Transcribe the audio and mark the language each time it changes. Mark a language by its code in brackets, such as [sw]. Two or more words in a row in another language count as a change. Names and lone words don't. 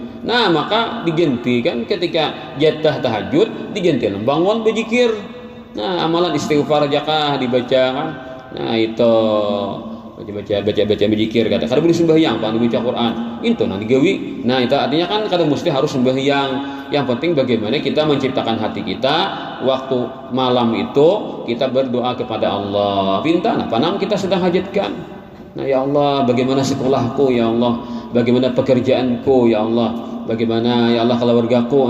[id] Nah maka diganti kan ketika jatah tahajud diganti bangun berzikir. [bjn] Nah amalan istighfar jakah dibaca kan. Nah itu baca berzikir kata kada boleh sembahyang pan baca Quran itu nang digawi. Nah itu artinya kan kada mesti harus sembahyang. [id] Yang penting bagaimana kita menciptakan hati kita waktu malam itu kita berdoa kepada Allah. Pinta apa nam kita sedang hajatkan. Nah ya Allah bagaimana sekolahku ya Allah, bagaimana pekerjaanku ya Allah, bagaimana ya Allah keluargaku.